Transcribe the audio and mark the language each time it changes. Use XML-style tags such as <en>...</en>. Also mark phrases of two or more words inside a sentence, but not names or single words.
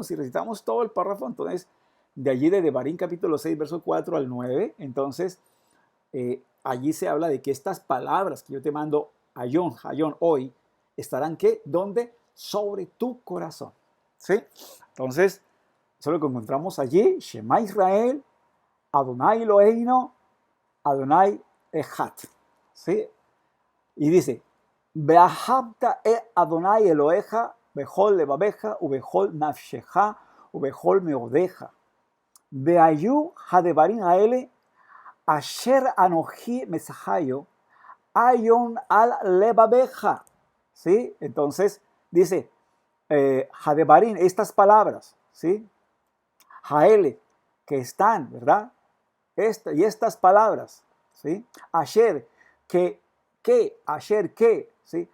<es>Si recitamos todo el párrafo, entonces, de allí de Devarim capítulo 6, verso 4 al 9, entonces, allí se habla de que estas palabras que yo te mando, Hayón, hoy, estarán, ¿qué? ¿Dónde? Sobre tu corazón. ¿Sí? Entonces, eso es lo que encontramos allí,</es> <he>שמע ישראל אדוני אלוהינו אדוני אחד. ¿Sí?</he> <es>Y dice,</es> <he>ואהבת אדוני אלוהיך בכל לבבך ובכל נפשך ובכל מאודך. והיו הדברים האלה אשר אנכי מצוך, היום על לבבך. ¿Sí?</he> <es>Entonces, dice, hadevarim, estas palabras, ¿sí? Haele, que están, ¿verdad? Y estas palabras, ¿sí? Asher, asher, ¿sí?</es>